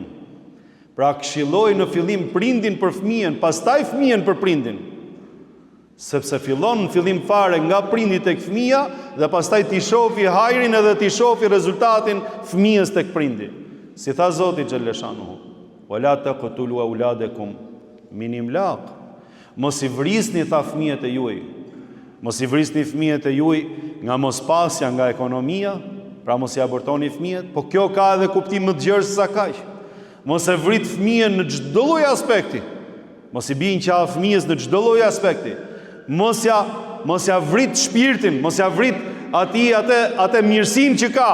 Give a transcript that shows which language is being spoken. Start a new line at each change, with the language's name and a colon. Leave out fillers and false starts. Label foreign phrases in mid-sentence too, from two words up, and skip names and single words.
Albanian: Pra këshilloi në fillim prindin për fëmijën, pastaj fëmijën për prindin. Sepse fillon në fillim fare nga prindi tek fëmia dhe pastaj ti shofi hajrin edhe ti shofi rezultatin fëmijës tek prindi. Si tha Zoti xheleshanu,
Arabic: "ولا تقتلوا أولادكم من إملاق."
Albanian: Mos i vrisni, tha, fëmijët e juaj. Mos i vrisni fëmijët e juaj nga mospasja, nga ekonomia, pra mos i abortoni fëmijët, po kjo ka edhe kuptim më të gjerë se sa kaq. Mos e vrit fëmijën në çdo lloj aspekti. Mos i bijnë qafë fëmijës në çdo lloj aspekti. Mos ja vrit shpirtin, mos ja vrit atë mirësinë që ka.